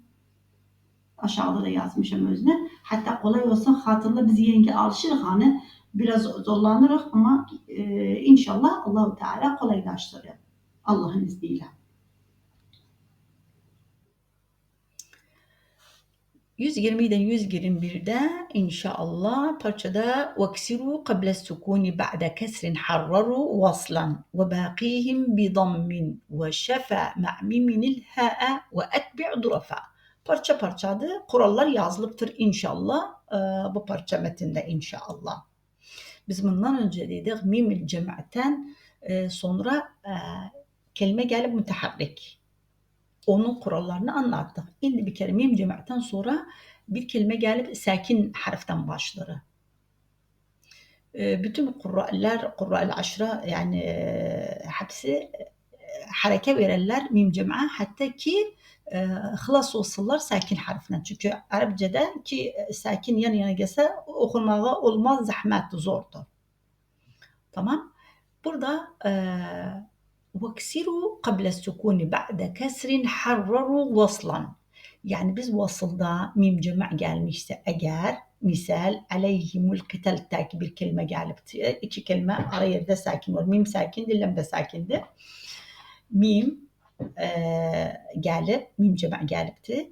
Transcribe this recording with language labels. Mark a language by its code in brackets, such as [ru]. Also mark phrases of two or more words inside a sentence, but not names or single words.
[tr] Aşağıda da yazmışım özüne. Hatta kolay olsun hatırla biz yenge alışırız hani biraz zorlanırız ama inşallah Allah-u Teala kolaylaştırır. Allah'ın izniyle. 120'den 121'de inşallah parçada [ar] وَكْسِرُوا قَبْلَ السُّكُونِ بَعْدَ كَسْرٍ حَرَّرُوا وَصْلًا وَبَاقِيهِمْ بِضَمٍّ وَشَفَى مَعْ مِمٍ الْهَاءَ وَأَتْبِعْ ضُرَفَا. [tr] Parça parçadır. Kurallar yazılıptır inşallah. Bu parça metinde inşallah. Biz bundan önce dedik mimil cem'ten sonra kelime gelip müteharrik. Onun kurallarını anlattık. Şimdi bir kere mim cem'ten sonra bir kelime gelip sakin harften başlar. Bütün [ar] القراء العشرة [tr] yani hepsi hareke verirler mim cem'a hatta ki hılas olsunlar sakin harfinden. Çünkü Arapçada ki sakin yan yana gelse okunmağı olmaz, zahmet zordur. Tamam. Burada [ar] وَكْسِرُوا قَبْلَ السُّكُونِ بَعْدَ كَسْرٍ حَرَّرُوا وَصْلًا. [tr] Yani biz vasılda mim cema gelmişse eğer Misal [ar] عليهم القتال [tr] taki bir kelime gelipti. İki kelime ara yerde sakin var. Mim sakin, dilem de sakindi. Mim gelip, mim cema gelipti.